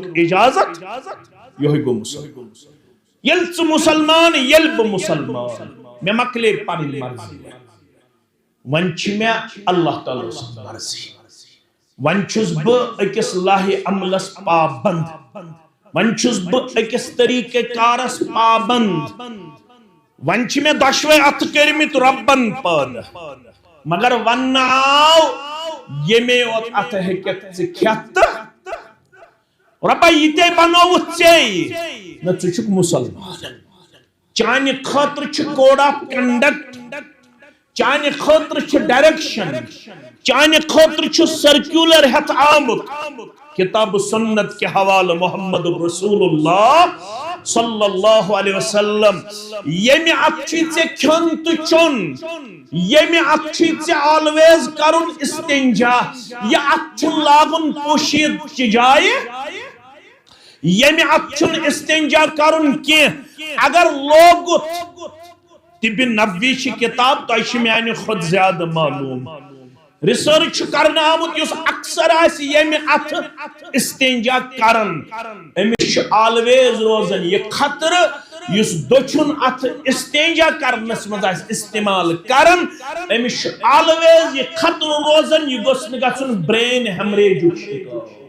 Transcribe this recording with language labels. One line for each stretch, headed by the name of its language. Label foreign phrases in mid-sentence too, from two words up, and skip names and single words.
Kashmiri: اجازت یہوے گوٚو مُسلمان ییٚلہِ ژٕ مُسلمان ییٚلہِ بہٕ مُسلمان مےٚ مۄکلے پنٕنۍ مرضی وۄنۍ چھِ مےٚ اللہ تعالیٰ سٕنٛز مرضی وۄنۍ چھُس بہٕ أکِس لاہہِ عملس پابنٛد وۄنۍ چھُس بہٕ أکِس طریٖقہ کارس پابنٛد وۄنۍ چھِ مےٚ دۄشوے اتھٕ کٔرمٕتۍ رۄبن پٲدٕ مگر وننہٕ آو ییٚمے یوت اتھٕ ہیٚککھ ژٕ کھٮ۪تھ تہٕ رۄبا یہِ تے بنووُتھ ژےٚ نہ ژٕ چھُکھ مُسلمان چانہِ خٲطرٕ چھُ کوڈ
English: of conduct
Kashmiri: چانہِ خٲطرٕ چھِ ڈایریکشن چانہِ خٲطرٕ چھُ سرکیولر ہٮ۪تھ آمُت کتاب سنت کے حوالہ
Arabic: محمد رسول اللہ صلی اللہ علیہ وسلم
Kashmiri: ییٚمہِ اتھٕ چھُے ژےٚ کھیوٚن تہٕ چوٚن ییٚمہِ اتھٕ چھُے ژےٚ آلویز کرُن استنجا یہِ اتھٕ چھُنہٕ لاگُن پوشیٖدچہِ جایہِ ییٚمہِ اتھٕ چھُنہٕ استنجا کرُن کینٛہہ اگر لوگُت طِبِ نبوی چھِ کتاب تۄہہِ چھِ میانہِ کھۄتہٕ زیادٕ معلوٗم ریسرچ چھُ کرنہٕ آمُت یُس اکثر آسہِ ییٚمہِ اتھٕ استنجا کران أمِس چھُ آلویز روزان یہِ خطرٕ یُس دٔچھُن اتھٕ استنجا کرنس منٛز آسہِ استعمال کران أمِس چھُ آلویز یہِ خطرٕ روزان یہِ گوٚژھ نہٕ گژھُن برین ہیمریجُک شِکار